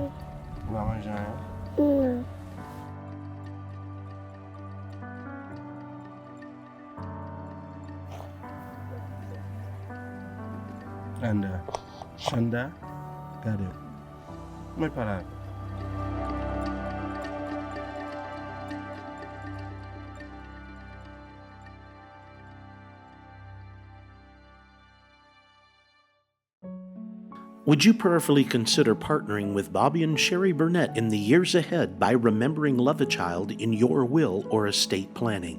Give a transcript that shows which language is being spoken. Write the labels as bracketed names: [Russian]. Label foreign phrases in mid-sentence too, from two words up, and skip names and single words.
[Haitian Creole] Ou ba manje an? Non. Shanda, gade. Mwen pala. [English] Would you prayerfully consider partnering with Bobby and Sherry Burnette in the years ahead by remembering Love a Child in your will or estate planning?